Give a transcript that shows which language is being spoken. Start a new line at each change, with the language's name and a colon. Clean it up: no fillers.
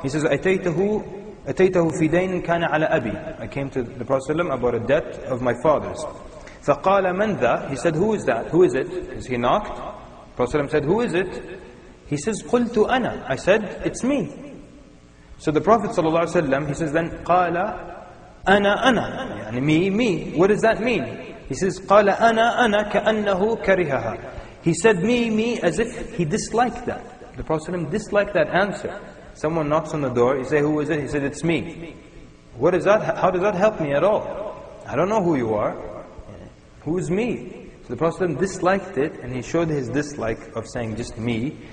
English: He says, أتيته في دين كان على أبي. I came to the Prophet ﷺ about a debt of my father's. فقال من ذا? He said, who is that? Who is it? Because he knocked. The Prophet ﷺ said, who is it? He says, قلت أنا. I said, it's me. So the Prophet ﷺ, he says then, قال أنا يعني me. What does that mean?
Arabic: He says, قال أنا كأنه كرهها.
English: He said me as if he disliked that. The Prophet ﷺ disliked that answer. Someone knocks on the door, you say, who is it? He said, it's me. What is that? How does that help me at all? I don't know who you are. Who is me? So the Prophet ﷺ disliked it, and he showed his dislike of saying just me.